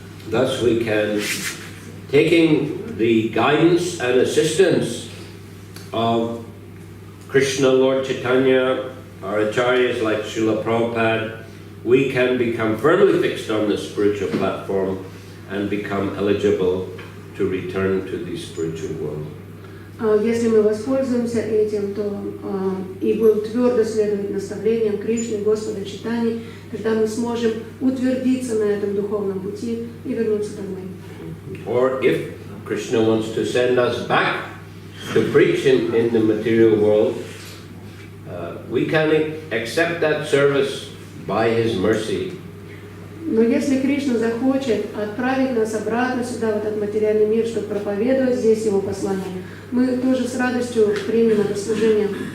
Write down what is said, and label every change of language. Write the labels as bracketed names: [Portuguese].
[English] Thus we can, taking the guidance and assistance of Krishna, Lord Chaitanya, our acharyas like Srila Prabhupada, we can become firmly fixed on the spiritual platform and become eligible to return to the spiritual world. [Russian] Если мы воспользуемся этим, то и будем твердо следовать наставлениям Кришны, Господа Чайтаньи, тогда мы сможем утвердиться на этом духовном пути и вернуться домой. [English] Or if Krishna wants to send us back to preach in the material world, we can accept that service by His mercy. [Russian] Но если Кришна захочет отправить нас обратно сюда, в этот материальный мир, чтобы проповедовать здесь Его послание, мы тоже с радостью примем это служение.